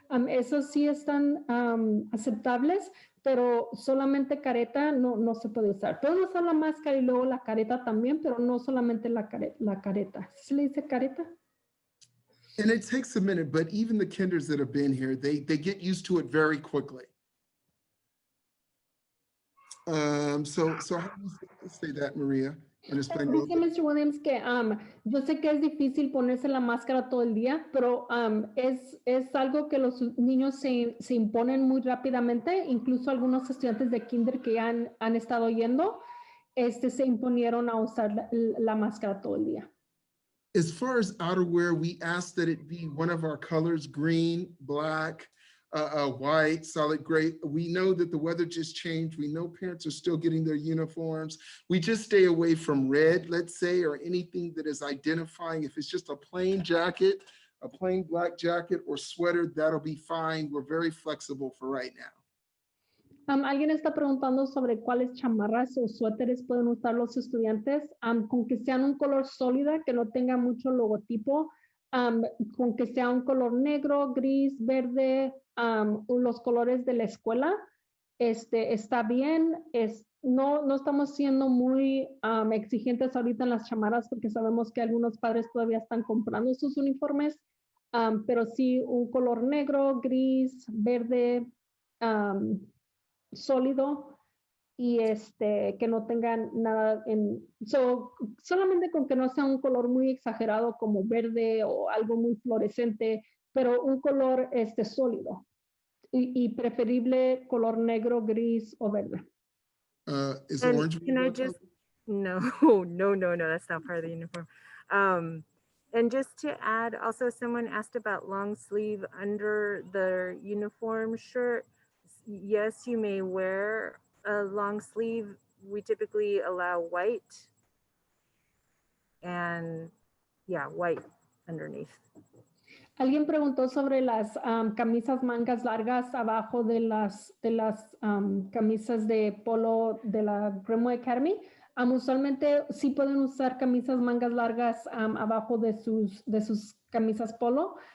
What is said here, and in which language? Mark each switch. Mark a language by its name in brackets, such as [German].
[Spanish] Esos sí están aceptables, pero solamente careta no se puede usar. Pueden usar la máscara y luego la careta también, pero no solamente la careta. ¿Sí se le dice careta? [English] And it takes a minute, but even the kinders that have been here, they get used to it very quickly. So how do you say that, Maria, [Spanish] en español? Dice Mr. Williams que yo sé que es difícil ponerse la máscara todo el día, pero es algo que los niños se imponen muy rápidamente. Incluso algunos estudiantes de kinder que han estado yendo, se imponieron a usar la máscara todo el día. [English] As far as outerwear, we ask that it be one of our colors, green, black, white, solid gray. We know that the weather just changed. We know parents are still getting their uniforms. We just stay away from red, let's say, or anything that is identifying. If it's just a plain jacket, a plain black jacket or sweater, that'll be fine. We're very flexible for right now. [Spanish] Alguien está preguntando sobre cuáles chamarras o suéteres pueden usar los estudiantes, con que sean un color sólida, que no tenga mucho logotipo, con que sea un color negro, gris, verde, los colores de la escuela, está bien. No estamos siendo muy exigentes ahorita en las chamarras porque sabemos que algunos padres todavía están comprando sus uniformes, pero sí un color negro, gris, verde, sólido, y que no tengan nada solamente con que no sea un color muy exagerado como verde o algo muy fluorescente, pero un color sólido y preferible color negro, gris o verde. [English] Is And orange? can I just, no, that's not part of the uniform. And just to add, also someone asked about long sleeve under the uniform shirt. Yes, you may wear a long sleeve. We typically allow white, and yeah, white underneath. [Spanish] Alguien preguntó sobre las camisas mangas largas abajo de las camisas de polo de la Greenwood Academy. Usualmente sí pueden usar camisas mangas largas abajo de sus camisas polo.